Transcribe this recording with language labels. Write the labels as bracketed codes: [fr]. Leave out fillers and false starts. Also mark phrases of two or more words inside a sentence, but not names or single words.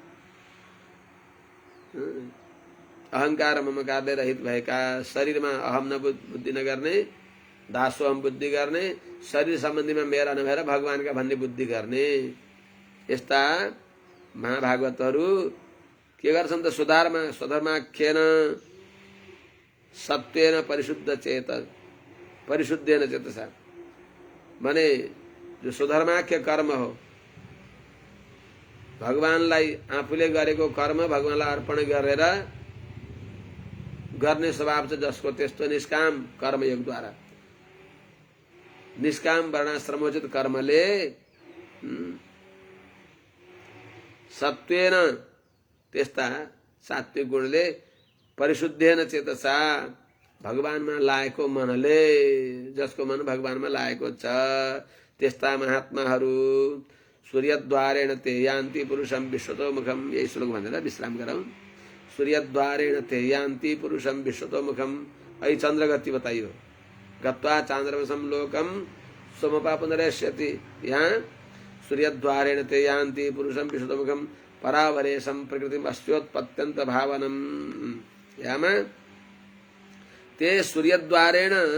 [ne] अहंकार ममकारले रहित भएका शरीरमा अहम न बुद्धि नगर्ने दासोहम बुद्धि गर्ने शरीर सम्बन्धीमा मेरा नभएर भगवानका भन्ने बुद्धि गर्ने यस्ता महाभागवतहरू के गर्छन् त स्वधर्माख्येन [sa] सत्वेन परिशुद्धेन चेतसा [ne] माने जो स्वधर्माख्य कर्म हो भगवानलाई आफूले गरेको कर्म भगवानलाई अर्पण गरेर गर्ने स्वभाव छ जसको त्यस्तो निष्काम कर्मयोगद्वारा निष्काम वर्णाश्रमोचित कर्मले सत्वेन त्यस्ता सात्विक गुणले [sa] परिशुद्धेन चेतसा [ne] भगवानमा लागेको मनले जसको मन भगवानमा लागेको छ त्यस्ता महात्माहरू [sa] सूर्यद्वारेण ते यान्ति पुरुषं विश्वतोमुखम [ne] यही श्लोक भनेर विश्राम गरौँ [sa] सूर्यद्वारेण ते यान्ति पुरुषं विश्वतोमुखम [ne] ऐ चन्द्रगति बताइयो [sa] गत्वा चान्द्रमसं लोकम सोमपापुनरेष्यति यहाँ सूर्यद्वारेण ते यान्ति पुरुषं विश्वतोमुखम परावरेशं प्रकृतिम अस्योत्पत्यंत भावनम यामा ते सूर्यद्वारेण